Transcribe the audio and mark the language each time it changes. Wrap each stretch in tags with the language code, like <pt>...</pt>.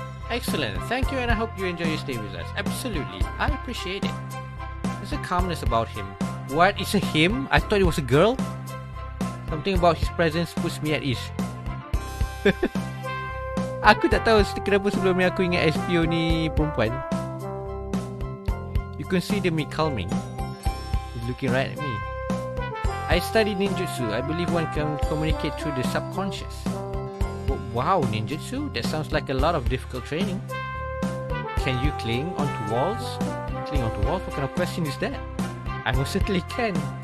<en>Excellent. Thank you, and I hope you enjoy your stay with us. Absolutely. I appreciate it. There's a calmness about him. What? It's a him? I thought it was a girl? Something about his presence puts me at ease.</en> <ms>Aku tak tahu kenapa sebelum ni aku ingat SPO ni perempuan.</ms> <en>You consider me calming. He's looking right at me. I study ninjutsu. I believe one can communicate through the subconscious. Oh, wow, ninjutsu? That sounds like a lot of difficult training. Can you cling onto walls? Cling onto walls? What kind of question is that? I most certainly can.</en>